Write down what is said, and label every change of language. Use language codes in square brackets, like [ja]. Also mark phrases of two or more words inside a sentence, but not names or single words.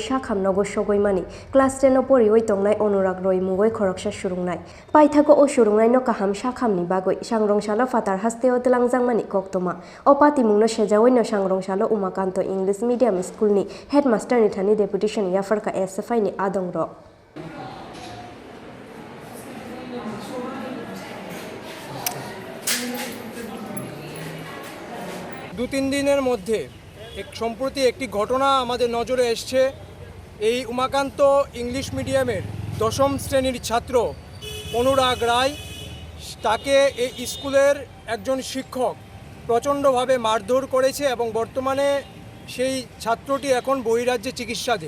[trp] Shakhamnogo Shogoimani Class 10 Porioi Tongnai Adongrok Roimungoi Khorang Surungnai Paithago O Surungnai no Kaham Shakhamni Bagoi Shangrongshalo Fatar Hasteo Telangjangmani Koktoma O Patimungno Shejawoi no Shangrongshalo Umakanta English Medium Schoolni Headmaster ni Thani Deputation Yapharkha SFI ni Adongrok [bn] দু-তিন দিনের মধ্যে সম্প্রতি একটি ঘটনা আমাদের নজরে এসেছে। এই উমাকান্ত ইংলিশ মিডিয়ামের দশম শ্রেণীর ছাত্র অনুরাগ রায়, তাকে এই স্কুলের একজন শিক্ষক প্রচণ্ডভাবে মারধর করেছে এবং বর্তমানে সেই ছাত্রটি এখন বহিরাজ্যে চিকিৎসাধীন।